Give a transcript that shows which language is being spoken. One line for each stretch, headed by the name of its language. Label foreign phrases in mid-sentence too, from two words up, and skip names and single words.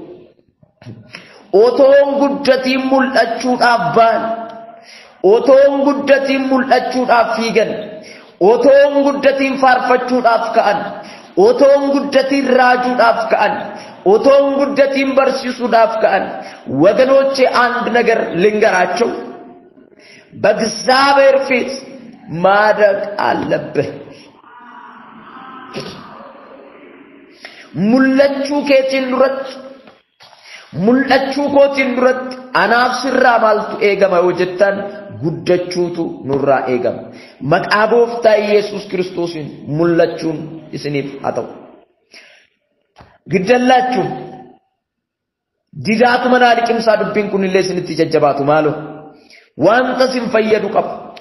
Oromo: otoon guddatiin mul'achuudhaaf ba'an otoon guddatiin mul'achuudhaaf fiigan otoon guddatiin faarfachuudhaaf ka'an otoon guddatiin raajuudhaaf ka'an otoon guddatiin barsiisuudhaaf ka'an
Amharic: ወገኖቼ አንድ ነገር ልንገራቸው በእግዚአብሔር ፊት ማደግ አለብህ
Oromo: mul'achuu keetiin duratti mul'achuu kootiin duratti anaaf sirraa maaltu eegama yoo jettan guddachuutu nurraa eegama maqaa gooftaa Yesuus Kiristoosiin mul'achuun isiniif haa ta'u giddallachuun didaatu manaa liqimsaa dubbiin kun illee isinitti jajjabaatu maalo wanta sin fayyadu qabu